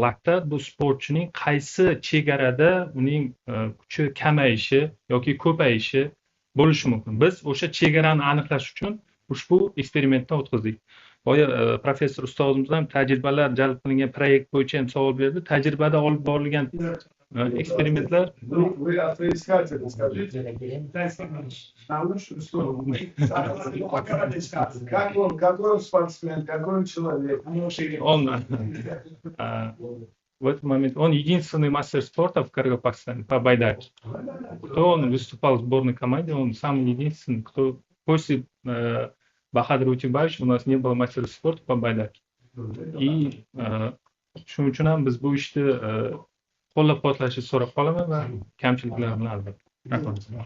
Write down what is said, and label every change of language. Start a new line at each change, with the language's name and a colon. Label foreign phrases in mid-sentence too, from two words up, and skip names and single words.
Uzbek: Laktat bu sportchining qaysi chegarada uning kuchi kamayishi yoki ko'payishi bo'lishi mumkin. Biz o'sha chegarani aniqlash uchun ushbu eksperimentni o'tkazdik. Boya professor ustozimiz ham tajribalar jalb qilingan proyekt bo'yicha ham savol berdi. Tajribada olib borilgan eksperimentlar
Russian: Какой он спортсмен, какой он человек? В этот момент он единственный мастер спорта в Каргопакстане по байдарке. Кто он выступал в сборной команде, он самый единственный, кто после Bahodir Utibayevich у нас не было мастера спорта по байдарке.
Uzbek: И shuning uchun ham biz bu ishni qo'llab-quvvatlashni so'rab qolaman va kamchiliklar bilan albatta. Rahmat.